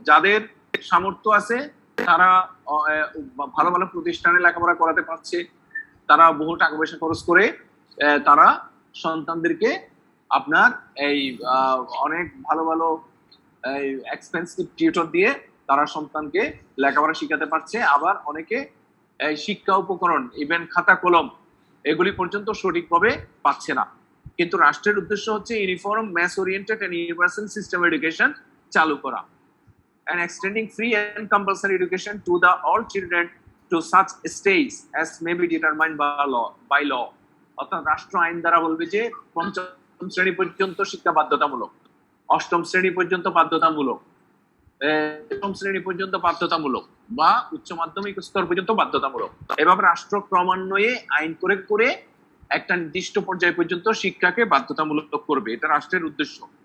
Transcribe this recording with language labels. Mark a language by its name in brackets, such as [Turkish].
[Bangla] যাদের সামর্থ্য আছে তারা ভালো ভালো প্রতিষ্ঠানে লেখাপড়া করাতে পারছে, তারা বহু টাকা পয়সা খরচ করে তারা সন্তানদেরকে আপনার এই অনেক ভালো ভালো এক্সপেন্সিভ টিউটর দিয়ে তারা সন্তানকে লেখাপড়া শিখাতে পারছে। আবার অনেকে শিক্ষা উপকরণ, ইভেন খাতা কলম, এগুলি পর্যন্ত সঠিকভাবে পাচ্ছে না। কিন্তু রাষ্ট্রের উদ্দেশ্য হচ্ছে [English] uniform mass oriented and universal system education [Bangla] চালু করা, [English] and extending free and compulsory education to the all children to such stage as may be determined by law. [Bangla] অর্থাৎ রাষ্ট্র আইন দ্বারা বলবে যে পঞ্চম শ্রেণী পর্যন্ত শিক্ষা বাধ্যতামূলক, অষ্টম শ্রেণী পর্যন্ত বাধ্যতামূলক, দশম শ্রেণী পর্যন্ত বাধ্যতামূলক, বা উচ্চ মাধ্যমিক স্তর পর্যন্ত বাধ্যতামূলক। এভাবে রাষ্ট্র ক্রমান্বয়ে আইন করে করে একটা নির্দিষ্ট পর্যায় পর্যন্ত শিক্ষাকে বাধ্যতামূলক করবে, এটা রাষ্ট্রের উদ্দেশ্য।